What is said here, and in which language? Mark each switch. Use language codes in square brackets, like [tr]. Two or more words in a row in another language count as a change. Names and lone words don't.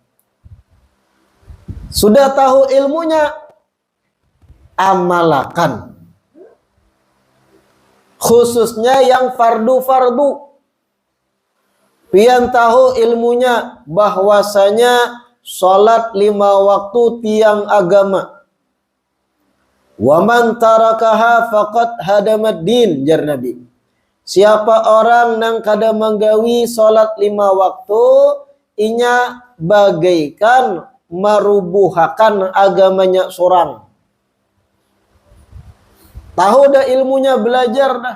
[bjn] Sudah tahu ilmunya, amalakan. Khususnya yang fardu-fardu. Pian tahu ilmunya bahwasanya salat 5 waktu tiang agama. [ar] ومن تركها فقد هدم الدين, jar Nabi. [bjn] Siapa orang nang kada menggawi salat 5 waktu, inya bagaikan merubuhakan agamanya sorang. Tahu dah ilmunya, belajar dah.